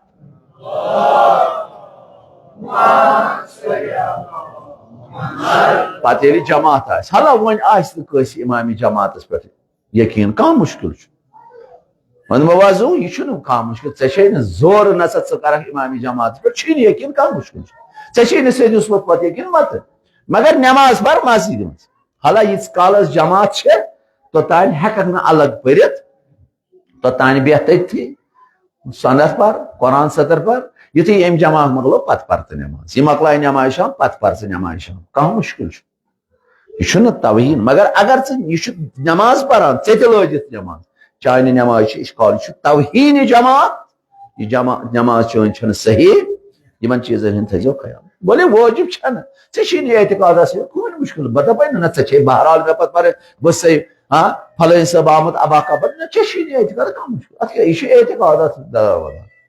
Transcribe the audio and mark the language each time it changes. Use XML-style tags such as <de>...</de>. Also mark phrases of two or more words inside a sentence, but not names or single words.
<ks>پتہ ییٚلہِ جماعت آسہِ حالا وۄنۍ آسہِ نہٕ کٲنٛسہِ امامِ جماعتس پٮ۪ٹھ یقیٖن کانٛہہ مُشکل چھُ وۄنۍ موازو یہِ چھُنہٕ کانٛہہ مُشکل ژےٚ چھے نہٕ زورٕ نسا ژٕ کرکھ امامِ جماعتس پٮ۪ٹھ چھُے نہٕ یقیٖن کانٛہہ مُشکل چھُ ژےٚ چھے نہٕ سیٚدِس ووٚتھ پتہٕ یقیٖن متہٕ مگر نٮ۪ماز پر مسجد منٛز حالا ییٖتِس کالس جماعت چھِ توٚتانۍ ہٮ۪ککھ نہٕ الگ پٔرِتھ توٚتانۍ بیٚہہ تٔتھی سنت پر قرآن سطر پر یُتھُے أمۍ جماعت مۄکلو پتہٕ پر ژٕ نٮ۪ماز یہِ مۄکلایہِ نٮ۪ماز شام پتہٕ پر ژٕ نٮ۪ماز شام کانٛہہ مُشکل چھُ یہ چھُنہٕ توہیٖن مگر اگر ژٕ یہِ چھُ نٮ۪ماز پران ژےٚ تہِ لٲجِتھ نٮ۪ماز چانہِ نٮ۪مازِ چھِ اِشکال یہِ چھُ توہیٖنِ جماعت یہِ نٮ۪ماز چٲنۍ چھنہٕ صحیح یِمن چیٖزن ہُنٛد تھٲیزیو خیال بولے واجب چھنہٕ ژےٚ چھی نہٕ اعتقادس کٕہۭنۍ مُشکل بہٕ دپے نہ ژےٚ چھے بہرحال مےٚ پتہٕ پرٕ بہٕ سے فلٲنۍ صٲب آمُت ابا کبر نہ ژےٚ چھی نہٕ اعتقاد کانٛہہ مُشکل اتھ کیٛاہ یہِ چھُ اعتقاد اتھ داوادار</ks>